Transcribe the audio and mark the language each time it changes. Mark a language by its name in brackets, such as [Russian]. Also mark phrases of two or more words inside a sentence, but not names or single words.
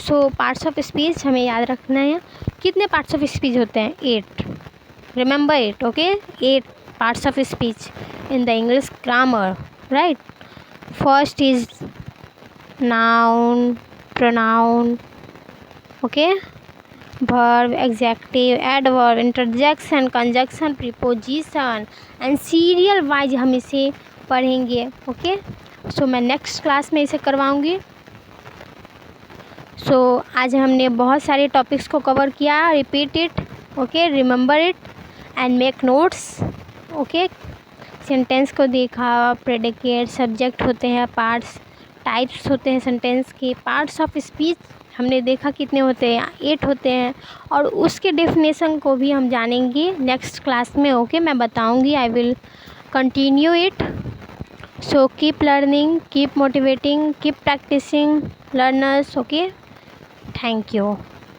[English] so parts of speech [Hindi] हमें याद रखना है। कितने [English] parts of speech [Hindi] होते हैं? [English] 8, remember 8, okay. 8 parts of speech in the English grammar, right. first is noun, pronoun, okay, verb, adjective, adverb, interjection, conjunction, preposition and serial wise [Hindi] हम इसे पढ़ेंगे, [English] ओके। [Hindi] सो मैं [English] next class [Hindi] में इसे करवाऊँगी। सो आज हमने बहुत सारे टॉपिक्स को कवर किया। [English] repeat it, okay, remember it and make notes, okay. [Hindi] सेंटेंस को देखा, [English] predicate, subject [Hindi] होते हैं, [English] parts, types [Hindi] होते हैं सेंटेंस के, [English] parts of speech [Hindi] हमने देखा कितने होते हैं, 8 होते हैं, और उसके डेफिनेशन को भी हम जानेंगे [English] next class [Hindi] में, ओके। मैं बताऊंगी, [English] I will continue it. so keep learning, keep motivating, keep practicing learners, okay. thank you.